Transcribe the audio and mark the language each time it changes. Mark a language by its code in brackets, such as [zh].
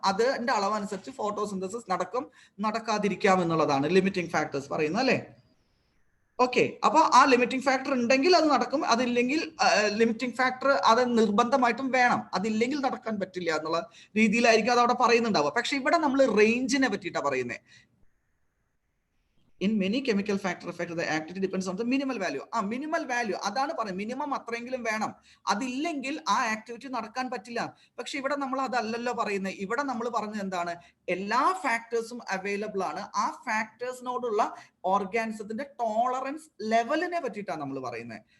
[ml] അതിന്റെ അളവനുസരിച്ച് ഫോട്ടോസിന്തസിസ് നടക്കാതിരിക്കാം എന്നുള്ളതാണ് limiting factors പറയുന്നത് അല്ലേ? ഓക്കെ, അപ്പൊ ആ ലിമിറ്റിംഗ് ഫാക്ടർ ഉണ്ടെങ്കിൽ അത് നടക്കും, അതില്ലെങ്കിൽ ലിമിറ്റിംഗ് ഫാക്ടർ അത് നിർബന്ധമായിട്ടും വേണം, അതില്ലെങ്കിൽ നടക്കാൻ പറ്റില്ല എന്നുള്ള രീതിയിലായിരിക്കും അത് അവിടെ പറയുന്നുണ്ടാവുക. പക്ഷെ ഇവിടെ നമ്മൾ റേഞ്ചിനെ പറ്റിയിട്ടാണ് പറയുന്നത്. [en] In many chemical factor effect, the activity depends on the minimal value. [ml] Minimal value അതാണ് പറയുന്നത്. മിനിമം അത്രയെങ്കിലും വേണം, അതില്ലെങ്കിൽ ആ ആക്ടിവിറ്റി നടക്കാൻ പറ്റില്ല. പക്ഷെ ഇവിടെ നമ്മൾ അതല്ലല്ലോ പറയുന്നത്. ഇവിടെ നമ്മൾ പറഞ്ഞത് എന്താണ്? എല്ലാ ഫാക്ടേഴ്സും അവൈലബിൾ ആണ്. ആ ഫാക്ടേഴ്സിനോടുള്ള ഓർഗാനിസത്തിന്റെ ടോളറൻസ് ലെവലിനെ പറ്റിയിട്ടാണ് നമ്മൾ പറയുന്നത്.